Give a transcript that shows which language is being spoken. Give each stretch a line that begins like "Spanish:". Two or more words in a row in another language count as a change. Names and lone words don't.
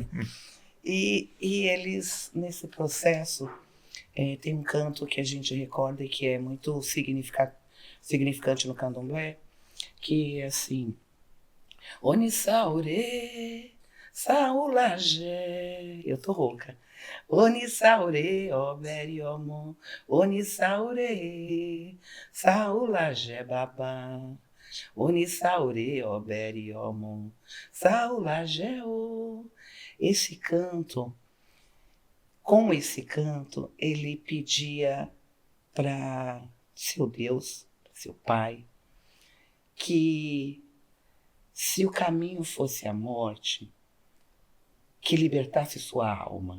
Portuguese: E eles, nesse processo, tem um canto que a gente recorda e que é muito significante no candomblé, que é assim:
Yoruba: Onissaure, Saulagé,
Portuguese: eu tô rouca.
Yoruba: Onissaure, Oberi Omo, Onissaure, Saulagé Babá. Onissaure, Oberi Omo, Saulagé O.
Portuguese: Com esse canto, ele pedia para seu Deus, seu Pai, que se o caminho fosse a morte, que libertasse sua alma.